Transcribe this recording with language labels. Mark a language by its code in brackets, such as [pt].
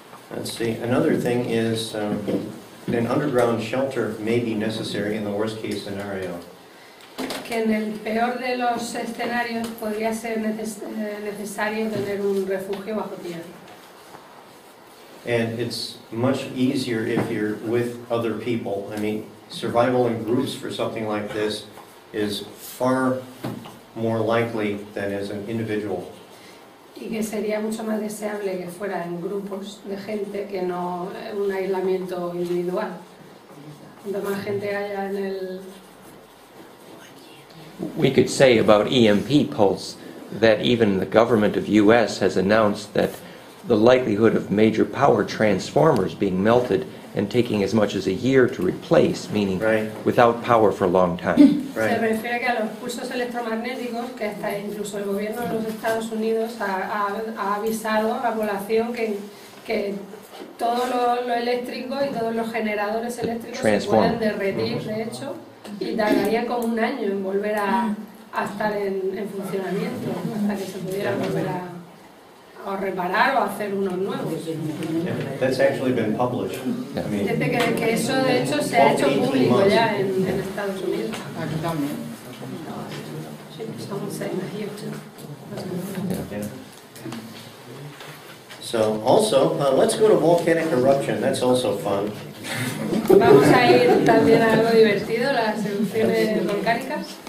[en] Let's see, another thing is an underground shelter may be necessary in the worst case scenario. [es] Que en el peor de los escenarios podría ser necesario tener un refugio bajo tierra. [en] And it's much easier if you're with other people. I mean, survival in groups for something like this is far more likely than as an individual. [es] Y que sería mucho más deseable que fuera en grupos de gente que no un aislamiento individual. Cuanto más gente haya en el... [en] We could say about EMP pulse that even the government of U.S. has announced that the likelihood of major power transformers being melted and taking as much as a year to replace, meaning without power for a long time. [es] Se refiere que a los pulsos electromagnéticos, que hasta incluso el gobierno de los Estados Unidos ha avisado a la población que todo lo eléctrico y todos los generadores eléctricos se pueden derretir, de hecho, y tardaría como un año en volver a estar en funcionamiento, hasta que se pudieran volver a reparar o hacer unos nuevos. [en] That's actually been published. I mean, [es] Dice que eso de hecho se ha hecho público ya en Estados Unidos. Aquí también. [en] Someone saying that here too. yeah. So also, let's go to volcanic eruption. That's also fun. [es] Vamos a ir también a algo divertido, las erupciones volcánicas.